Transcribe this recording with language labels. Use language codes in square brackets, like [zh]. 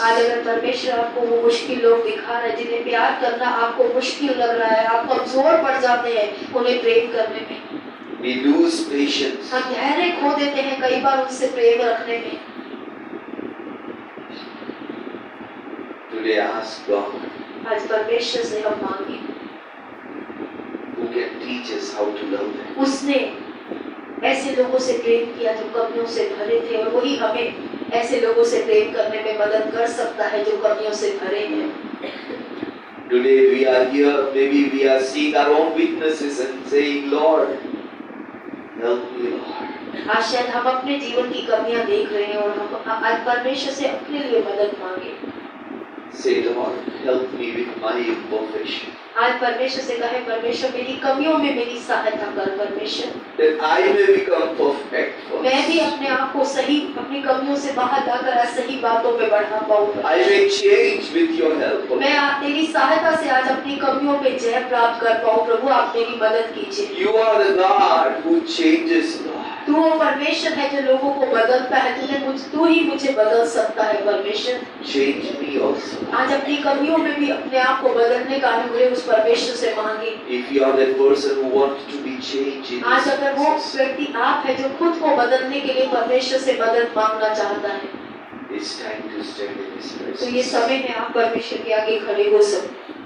[hi] आज अगर परमेश्वर आपको वो मुश्किल लोग दिखा रहा है जिन्हें प्यार करना आपको मुश्किल लग रहा है, आप कमजोर पड़ जाते हैं उन्हें प्रेम करने में, [en] We lose patience. [hi] हम धैर्य खो देते हैं कई बार उनसे प्रेम रखने में। [en] Today ask God [hi] आज परमेश्वर से हम मांगे, [en] who can teach us how to love them. [hi] उसने ऐसे लोगों से प्रेम किया जो कमियों से भरे थे, और वही हमें ऐसे लोगों से प्रेम करने में मदद कर सकता है जो कमियों से भरे हैं। [en] Today we are here, maybe we are seeing our own weaknesses and saying, Lord, help me, Lord. [hi] आज शायद हम अपने जीवन की कमियां देख रहे हैं और हम आज परमेश्वर से अपने लिए मदद मांगे। [en] Say, Lord, help me with my imperfection. [hi] आज परमेश्वर से कहे, परमेश्वर मेरी कमियों में मेरी सहायता कर परमेश्वर, [en] That I may become perfect for [hi] मैं भी [en] us. [hi] अपने आप को सही, अपनी कमियों से बाहर लाकर सही बातों पे बढ़ा पाऊँ। [en] I may change with your help. [hi] मैं तेरी सहायता से आज अपनी कमियों पे जय प्राप्त कर पाऊँ। प्रभु आप मेरी मदद कीजिए। [en] You are the God who changes, Lord. [hi] तू वो परमेश्वर है जो लोगों को बदलता है। तू ही मुझे बदल सकता है परमेश्वर। [en] Change me also. [hi] आज अपनी कमियों में भी अपने आप को बदलने का अनुग्रह उस परमेश्वर से मांगे। [en] If you are that person who wants to be changed in [hi] आज [en] this [hi] अगर वो [en] process, [hi] व्यक्ति आप है जो खुद को बदलने के लिए परमेश्वर से मदद मांगना चाहता है, [en] it's time to stand in His [hi] तो ये [en] presence. [hi] समय है आप परमेश्वर के आगे खड़े हो सकते।